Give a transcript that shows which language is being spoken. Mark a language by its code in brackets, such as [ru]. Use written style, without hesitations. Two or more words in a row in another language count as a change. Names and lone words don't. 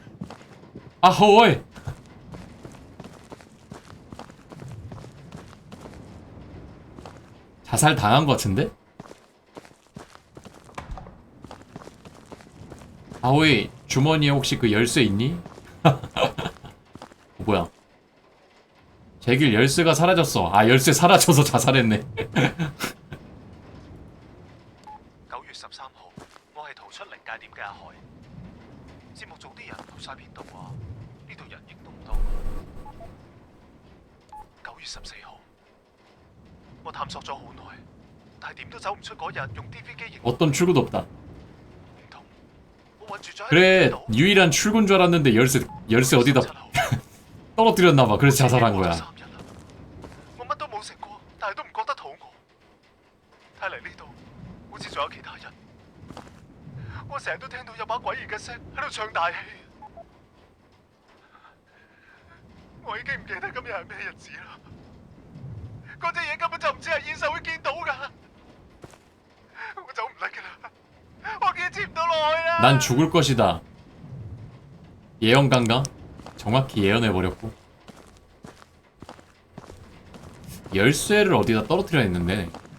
[ko] 아호이! 자살 당한 것 같은데? 아호이, 주머니에 혹시 그 열쇠 있니? 뭐야? 제길 열쇠가 사라졌어. 열쇠 사라져서 자살했네. [yue] 9 月13號，我係逃出靈界點嘅阿海。節目組啲人去晒邊度啊？呢度人影都唔多。月14號，我探索咗好耐，但係點都走唔出嗰日用 DV 機型。 [ko] 어떤 출구도 없다. [yue] 唔通我困住咗喺 [ko] 그래 [yue] 度？ [ko] 유일한 출구인 줄 알았는데 열쇠 어디다 [yue] 17號 [ko] 떨어뜨렸나봐. 그래서 자살한 거야. [yue] 我乜都冇食過，但係都唔覺得肚餓。睇嚟呢度好似仲有其他人。我成日都聽到有把詭異嘅聲喺度唱大戲。我已經唔記得今日係咩日子啦。嗰隻嘢根本就唔似係現實會見到㗎。我走唔甩㗎啦，我堅持唔到落去啦。 [ko] 난 죽을 것이다. 예언가인가? 정확히 예언해버렸고. 열쇠를 어디다 떨어뜨려 했는데.